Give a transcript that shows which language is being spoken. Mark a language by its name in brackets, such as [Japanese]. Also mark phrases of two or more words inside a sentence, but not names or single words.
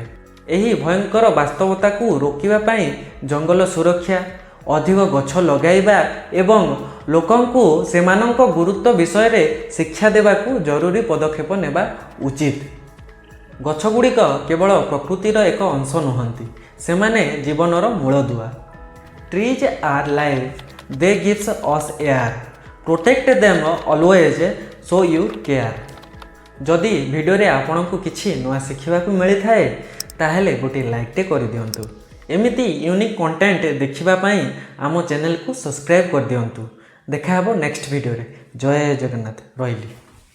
[Odia] ଏହି ଭୟଙ୍କର ବାସ୍ତବତା କୁ ରୋକିବା ପାଇଁ ଜଙ୍ଗଲ ସୁରକ୍ଷା, ଅଧିକ ଗଛ ଲଗାଇବା ଏବଂ ଲୋକଙ୍କୁ ସେମାନଙ୍କ ଗୁରୁତ୍ୱ ବିଷୟ ରେ ଶିକ୍ଷା ଦେବାକୁ ଜରୁରୀ ପଦକ୍ଷେପ ନେବା ଉଚିତ। ଗଛଗୁଡ଼ିକ କେବଳ ପ୍ରକୃତିର ଏକ ଅଂଶ ନୁହନ୍ତି, ସେମାନେ ଜୀବନର ମୂଳଦୁଆ। [English] Trees are life, they give us air, protect them always so you care. [Odia] ଯଦି ଭିଡିଓ ରେ ଆପଣ କୁ କିଛି ନୂଆ ଶିଖିବା କୁ ମିଳି ଥାଏ ତାହେଲେ ଗୋଟେ ଲାଇକ ତ କରି ଦିଅନ୍ତୁ। ଏମିତି [English] unique content [Odia] ଦେଖିବା ପାଇଁ ଆମ ଚ୍ୟାନେଲ କୁ ସବସ୍କ୍ରାଇବ କରି ଦିଅନ୍ତୁ। ଦେଖା ହେବା [English] next video [Odia] रे। ଜୟ ଜଗନ୍ନାଥ। ରହିଲି।